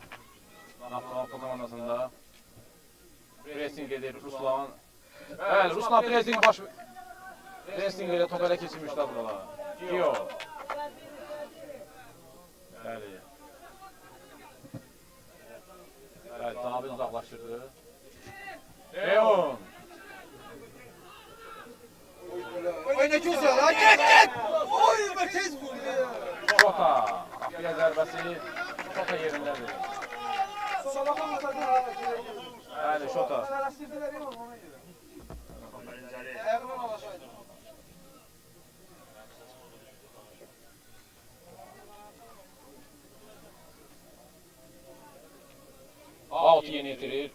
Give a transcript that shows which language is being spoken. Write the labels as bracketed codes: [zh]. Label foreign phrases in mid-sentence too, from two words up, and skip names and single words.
[az] Naftala komandasında pressing edir Ruslan. Bəli, Ruslan pressing ilə top ələ keçirmişdi burada. Yox. Bəli. Bəli, David uzaqlaşdırdı. Leon. [tr] Oy ne güzel lan, git! [az] Oy be tez vurdu. Şota. Qapıya zərbəsi Şota yerindədir. Bəli, Şota. Out yeni itirir.